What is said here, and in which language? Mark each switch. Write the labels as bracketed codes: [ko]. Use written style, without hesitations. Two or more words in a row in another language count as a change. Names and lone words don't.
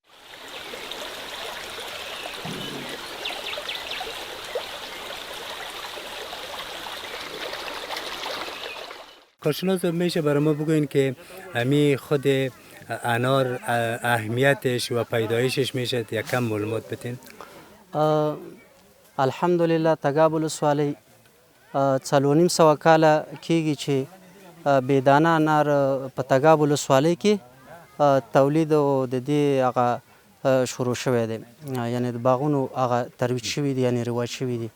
[fa] کارشناس میشه برای ما بگوین که همی خود انار اهمیتش و پیدایشش میشه یک کم معلومات بتین؟ [ps] الحمدلله تګاب ولسوالۍ 4.5 کاله کېږي چې بېدانه انار په تګاب ولسوالۍ کې تولید او د دې هغه شروع شوی دی، یعنې د باغونو هغه ترویج شوي دي، یعنې رواج شوي دي.